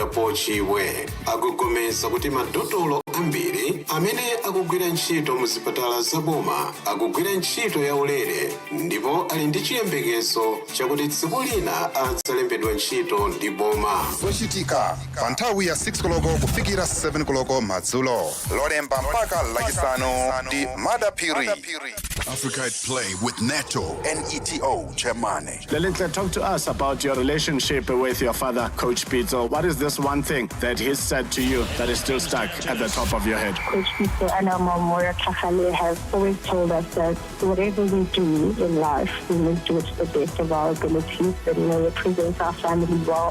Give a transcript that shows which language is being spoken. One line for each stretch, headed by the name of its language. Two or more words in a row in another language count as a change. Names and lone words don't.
Nyanja: Paul Chiwe, akugomeza kuti madotolo ambiri amene akugwira ntchito mu zipatala zaboma akugwira ntchito yaulere, ndipo ali ndi chiyembekezo chakuti tsiku lina adzalembedwa ntchito ndi boma. Zochitika pa nthawi ya 6 koloko kufikira 7 koloko madzulo, lolemba mpaka lachisanu ndi Madapiri.
English: Africa at Play with Neto, NETO Chairman. Lelintle, talk to us about your relationship with your father, Coach Pitso. What is this one thing that he said to you that is still stuck at the top of your head? Coach Pitso and our mom, Moira Kakale, have always told us that whatever we do in life, we must do it to the best of our abilities, that, represents our family well.